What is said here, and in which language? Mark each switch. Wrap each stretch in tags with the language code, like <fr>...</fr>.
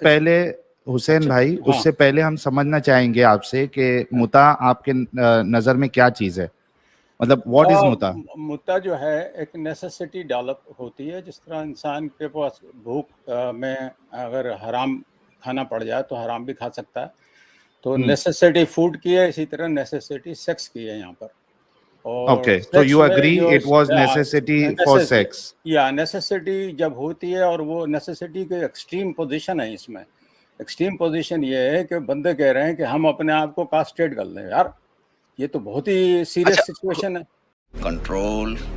<ur>پہلے حسین بھائی, اس سے پہلے ہم سمجھنا چاہیں گے آپ سے کہ متع آپ کے نظر میں کیا چیز ہے, مطلب</ur> <en>What is متع؟</en> <ur>متع جو ہے ایک نیسیسٹی ڈیولپ ہوتی ہے. جس طرح انسان کے پاس بھوک میں اگر حرام کھانا پڑ جائے تو حرام بھی کھا سکتا ہے. تو نیسیسٹی فوڈ کی ہے, اسی طرح نیسیسٹی سیکس کی ہے یہاں پر. اور</ur> <en>Okay, so you agree it was necessity for sex?</en> <ur>یا نیسیسٹی جب ہوتی ہے, اور وہ نیسیسٹی کے ایکسٹریم پوزیشن ہے. اس میں ایکسٹریم پوزیشن یہ ہے کہ بندے کہہ رہے ہیں کہ ہم اپنے آپ کو کاسٹریٹ کر لیں. یار یہ تو بہت ہی سیریس سچویشن ہے. کنٹرول</ur>